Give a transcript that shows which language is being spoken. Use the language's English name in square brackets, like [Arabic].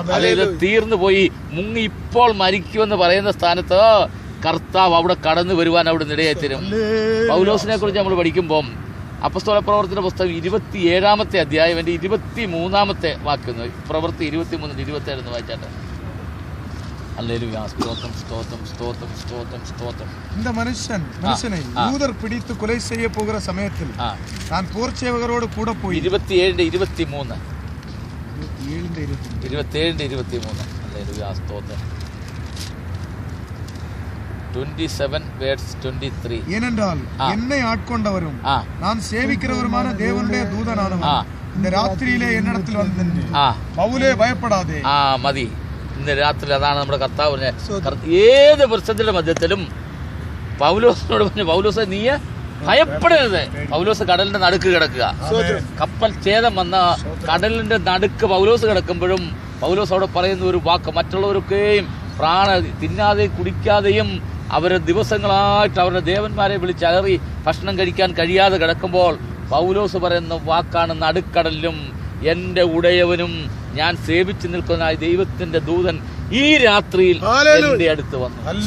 [Malayalam] അതായത് തീർന്നു പോയി മുങ്ങി ഇപ്പോൾ മരിക്കുമെന്ന് പറയുന്ന സ്ഥാനത്ത് കർത്താവ് അവിടെ കടന്നു വരുവാൻ അവിടെ ഇടയായിത്തരും. പൗലോസിനെ കുറിച്ച് നമ്മൾ പഠിക്കുമ്പോൾ അപ്പസ്തോല പ്രവർത്തന പുസ്തകം 27-ാമത്തെ അധ്യായം 23-ാമത്തെ വാക്യം, പ്രവൃത്തി 23-27 എന്ന് വായിച്ചാട്ടെ. [Tamil] அல்லேலூயா. ஸ்தோத்திரம் ஸ்தோத்திரம் ஸ்தோத்திரம் ஸ்தோத்திரம் ஸ்தோத்திரம். இந்த மனுஷனை யூதர் பிடித்து கொலை செய்ய போகிற சமயத்தில் நான் போர் சேவகரோடு கூட போய் 27-23 அல்லேலூயா. ஸ்தோத்திரம். 27:23. ஏனென்றால் என்னை ஆட்கொண்டவரும் நான் சேவிக்கிறவருமான தேவனுடைய தூதனானவன் இந்த ராத்திரியிலே என்னிடத்தில் வந்து பவுலே பயப்படாதே. [Malayalam] മതി. ഇന്ന് രാത്രി അതാണ് നമ്മുടെ കർത്താവ് പറഞ്ഞ, ഏത് പ്രശ്നത്തിന്റെ മധ്യത്തിലും പൗലോസിനോട് പറഞ്ഞു, പൗലോസെ നീ ഭയപ്പെടരുത്. പൗലോസ് കടലിന്റെ നടുക്ക് കിടക്കുക. കപ്പൽ ഛേദം വന്ന കടലിന്റെ നടുക്ക് പൗലോസ് കിടക്കുമ്പോഴും പൗലോസ് അവിടെ പറയുന്ന ഒരു വാക്ക്, മറ്റുള്ളവരൊക്കെയും തിന്നാതെയും കുടിക്കാതെയും അവരെ ദിവസങ്ങളായിട്ട് അവരുടെ ദേവന്മാരെ വിളിച്ചലറി ഭക്ഷണം കഴിക്കാൻ കഴിയാതെ കിടക്കുമ്പോൾ പൗലോസ് പറയുന്ന വാക്കാണ്, നടുക്കടലിലും എന്റെ ഉടയവനും ഞാൻ സേവിച്ചു നിൽക്കുന്ന ദൈവത്തിന്റെ ദൂതൻ ഈ രാത്രിയിൽ എന്റെ അടുത്ത് വന്നു.